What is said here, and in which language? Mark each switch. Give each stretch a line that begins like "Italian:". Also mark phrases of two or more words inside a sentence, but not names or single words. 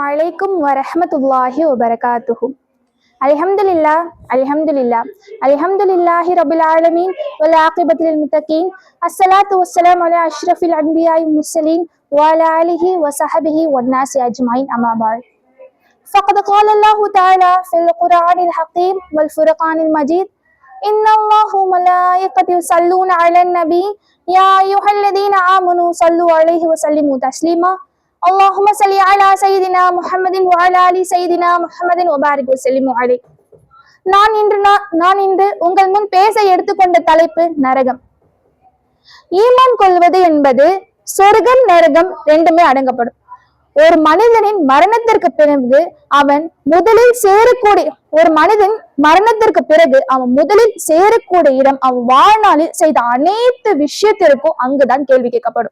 Arabic: عليكم ورحمة الله وبركاته. الحمد لله الحمد لله الحمد لله رب العالمين والعاقبة للمتقين. الصلاة والسلام على أشرف الأنبياء مرسلين وعلى آله وصحبه والناس أجمعين. أما بعد. فقد قال الله تعالى في القرآن الحكيم والفرقان المجيد: إن الله وملائكته يصلون على النبي يا أيها الذين آمنوا صلوا عليه وسلموا تسليما. اللهم صل على سيدنا محمد وعلى آل سيدنا محمد وبارك وسلم عليه.
Tamil: நான் இன்று உங்கள் முன் பேச எடுத்துக்கொண்ட தலைப்பு நரகம். ஈமான் கொள்வது என்பது சொர்க்கம் நரகம் ரெண்டுமே அடங்கப்படும். ஒரு மனிதனின் மரணத்திற்கு பிறகு அவன் முதலில் சேரக்கூடிய இடம் அவன் வாழ்நாளில் செய்த அனைத்து விஷயத்திற்கும் அங்குதான் கேள்வி கேட்கப்படும்.